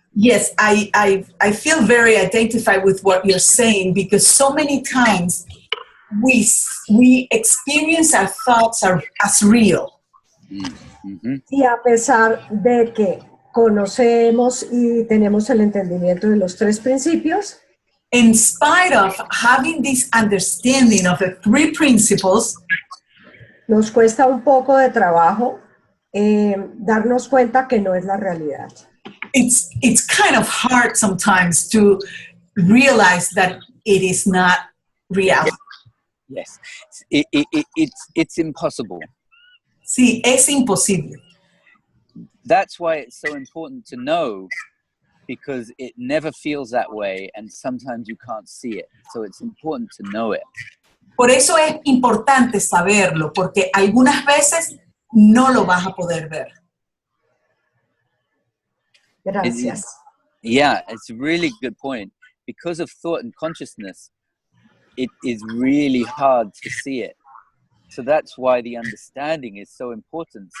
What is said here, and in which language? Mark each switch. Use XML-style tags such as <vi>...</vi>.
<en>Yes, I feel very identified with what you're saying because so many times we experience our thoughts as real. Mm-hmm.</en> <es>Y a pesar de que conocemos y tenemos el entendimiento de los tres principios,</es> <en>in spite of having this understanding of the three principles,</en> <es>nos cuesta un poco de trabajo darnos cuenta que no es la realidad.</es> <en>It's kind of hard sometimes to realize that it is not reality. Yes, it's impossible.</en> <es>Sí, es imposible.</es> <en>That's why it's so important to know, because it never feels that way and sometimes you can't see it. So it's important to know it.</en> <es>Por eso es importante saberlo, porque algunas veces no lo vas a poder ver. Gracias.</es> <en>Yeah, it's a really good point. Because of thought and consciousness, it is really hard to see it. So that's why the understanding is so important.</en>